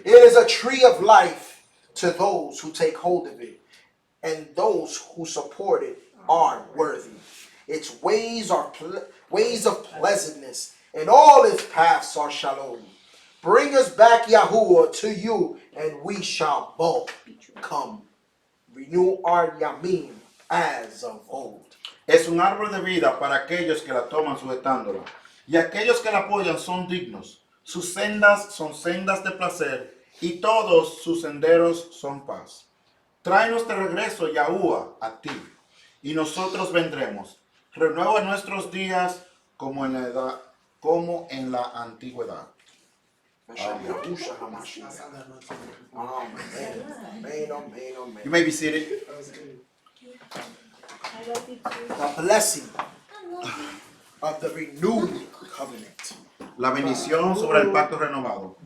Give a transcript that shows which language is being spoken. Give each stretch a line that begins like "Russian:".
English: It is a tree of life to those who take hold of it, and those who support it are worthy. Its ways are ways of pleasantness, and all its paths are shalom. Bring us back Yahuwah to you, and we shall both come. Renew our yamim as of old.
Spanish: Es un árbol de vida para aquellos que la toman sujetándola. Y aquellos que la apoyan son dignos. Sus sendas son sendas de placer y todos sus senderos son paz. Tráenos de regreso, Yahuwah, a ti, y nosotros vendremos. Renueva nuestros días como en la antigüedad. Yahusha HaMashiach. Amen. Amen, amen, amen.
English: You may be seated. The blessing of the renewed covenant.
Spanish: La bendición sobre el pacto renovado.